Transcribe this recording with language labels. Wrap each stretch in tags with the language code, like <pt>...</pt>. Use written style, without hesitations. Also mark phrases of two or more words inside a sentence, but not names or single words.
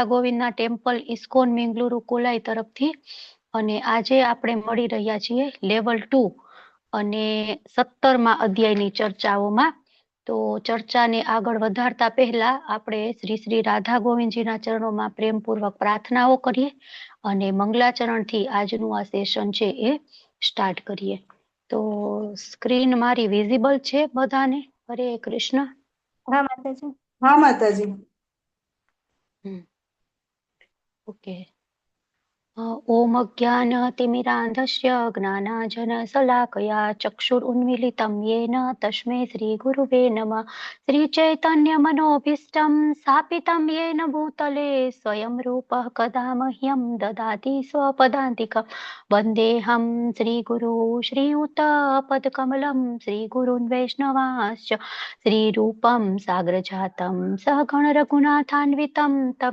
<gu>ગોવિંદના ટેમ્પલ ઇસ્કોન મેંગલુરુ કોલાઈ તરફથી અને આજે આપણે મળી રહ્યા છીએ લેવલ 2 અને 17મા અધ્યાયની ચર્ચાઓમાં તો ચર્ચાને આગળ વધારતા પહેલા આપણે શ્રી શ્રી રાધા ગોવિંદજીના ચરણોમાં પ્રેમપૂર્વક પ્રાર્થનાઓ કરીએ અને મંગલાચરણથી આજનું આ સેશન છે એ સ્ટાર્ટ કરીએ તો સ્ક્રીન મારી વિઝિબલ છે બધાને હરે કૃષ્ણ હા માતાજી. હા માતાજી.</gu> <sa>ઓકે ओम अज्ञानतिमिरान्धस्य ज्ञानाञ्जनशलाकया चक्षुरुन्मीलितं येन तस्मै श्रीगुरुवे नमः श्रीचैतन्यमनोभीष्टं स्थापितं येन भूतले स्वयं रूपः कदा मह्यं ददाति स्वपदान्तिकं वन्देऽहं श्रीगुरु श्रीयुतपदकमलं श्रीगुरुन् वैष्णवांश्च श्रीरूपं साग्रजातं सहगणरघुनाथान्वितं तं</sa>